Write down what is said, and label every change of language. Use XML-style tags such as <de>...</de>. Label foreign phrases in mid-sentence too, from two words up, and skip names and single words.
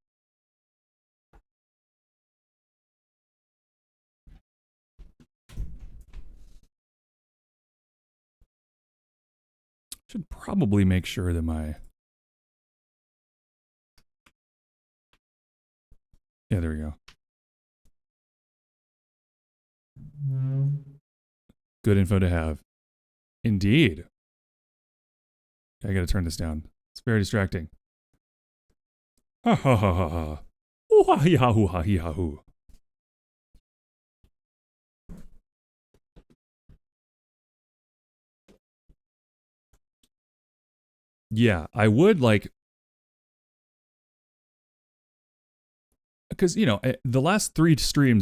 <en>Should probably make sure that yeah, there we go. Good info to have. Indeed. I gotta turn this down. It's very distracting. Ha ha ha ha ha. Ooh ha hee ha hoo ha hee ha hoo. Yeah, I would like, because you know the last 3 streams</en>